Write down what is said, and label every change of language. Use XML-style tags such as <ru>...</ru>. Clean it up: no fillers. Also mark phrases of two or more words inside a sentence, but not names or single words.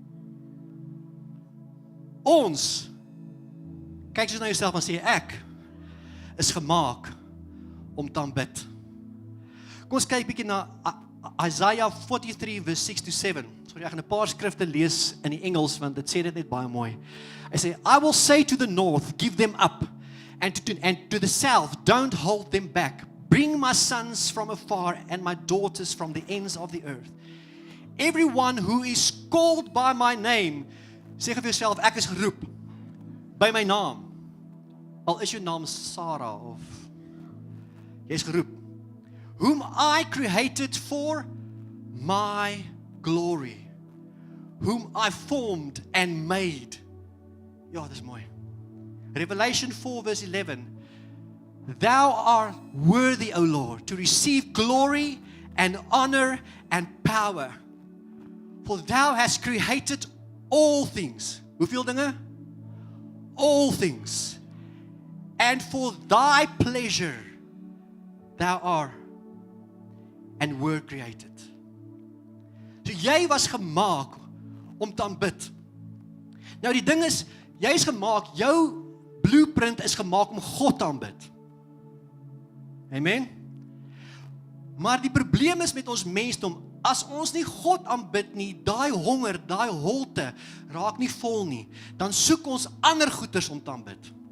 <af>Ons, kyk soos na jouself en sê, ek is gemaak om te aanbid. Kom ons kyk bietjie na Isaiah 43 verse 6-7. Sorry, ek gaan 'n paar skrifte lees in die Engels, want dit sê dit net baie mooi. Hy sê,</af> <en>I will say to the north, give them up, and to the south, don't hold them back. Bring my sons from afar and my daughters from the ends of the earth. Everyone who is called by my name,</en> <af>sê vir jouself, ek is geroep by my naam. Al is jou naam Sarah of jy is geroep.</af> <en>Whom I created for my glory. Whom I formed and made.</en> <af>Ja, dis mooi.</af> <en>Revelation 4 verse 11. Thou art worthy, O Lord, to receive glory and honor and power. For thou hast created all things.</en> <af>Hoeveel dinge?</af> <en>All things. And for thy pleasure thou art and were created.</en> <af>So jy was gemaak om te aanbid. Nou die ding is, jy is gemaak, jou blueprint is gemaak om God te aanbid. Amen. Maar die probleem is met ons mensdom, as ons nie God aanbid nie, daai honger, daai holte raak nie vol nie, dan soek ons ander goeders om te aanbid.</af>